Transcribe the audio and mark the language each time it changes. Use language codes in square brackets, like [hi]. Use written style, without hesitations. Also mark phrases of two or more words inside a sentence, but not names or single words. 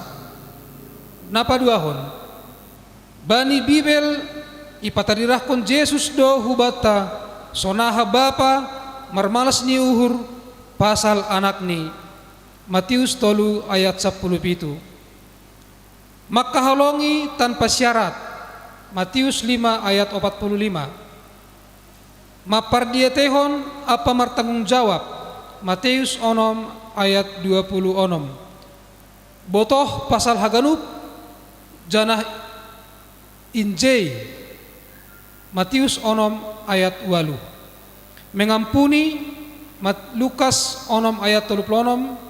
[bts] Napaduahon, bani Bibel ipatadirahkon Yesus do hubata sonaha Bapa marmalas ni uhur pasal anak ni Matius 3 ayat 17. Makahalongi [id] tanpa syarat [bts] Matius 5 ayat 45. Mapardietehon apa martanggung jawab Matius 6 ayat 26. Botoh pasal haganup janah injay Matius 6 ayat 8. [id] Mengampuni Lukas 6 ayat 36.